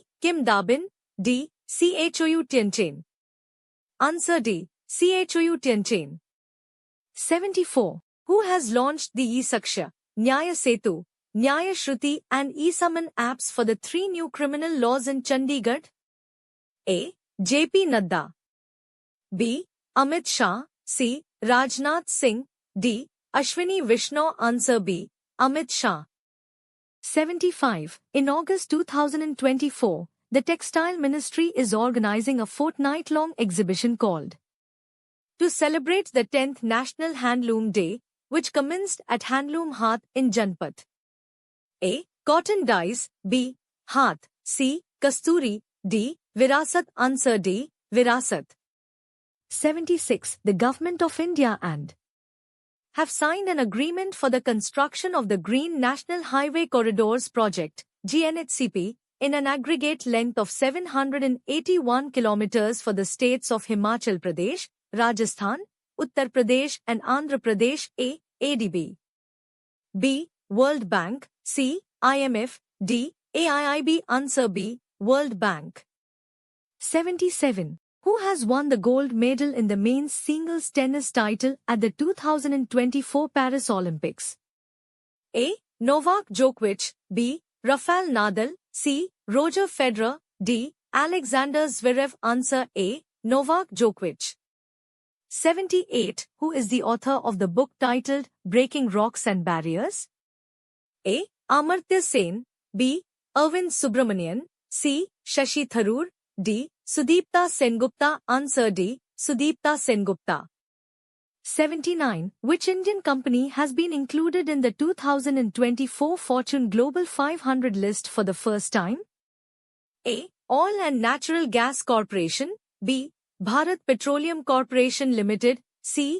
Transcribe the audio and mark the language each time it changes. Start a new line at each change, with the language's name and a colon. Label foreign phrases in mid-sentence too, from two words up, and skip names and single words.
English: Kim Da-bin, D. Chou Tianchen. Answer D. Chou Tianchen. 74. Who has launched the e-Saksha, Nyaya Setu, Nyaya Shruti and e-Saman apps for the 3 new criminal laws in Chandigarh? A. J.P. Nadda, B. Amit Shah, C. Rajnath Singh, D. Ashwini Vishnu. Answer B. Amit Shah. 75. In August 2024, the Textile Ministry is organizing a fortnight-long exhibition called to celebrate the 10th National Handloom Day, which commenced at Handloom Haath in Janpat. A. Cotton dyes, B. Haath, C. Kasturi, D. Virasat. Answer D. Virasat. 76. The Government of India and have signed an agreement for the construction of the Green National Highway Corridors Project, GNHCP, in an aggregate length of 781 kilometers for the states of Himachal Pradesh, Rajasthan, Uttar Pradesh and Andhra Pradesh. A. ADB, B. World Bank, C. IMF, D. AIIB. Answer B. World Bank. 77. Who has won the gold medal in the men's singles tennis title at the 2024 Paris Olympics? A. Novak Djokovic, B. Rafael Nadal, C. Roger Federer, D. Alexander Zverev. Answer A. Novak Djokovic. 78. Who is the author of the book titled Breaking Rocks and Barriers? A. Amartya Sen, B. Arvind Subramanian, C. Shashi Tharoor, D. Sudipta Sengupta. Answer D. Sudipta Sengupta. 79. Which Indian company has been included in the 2024 Fortune Global 500 list for the first time? A. Oil and Natural Gas Corporation, B. Bharat Petroleum Corporation Limited, C.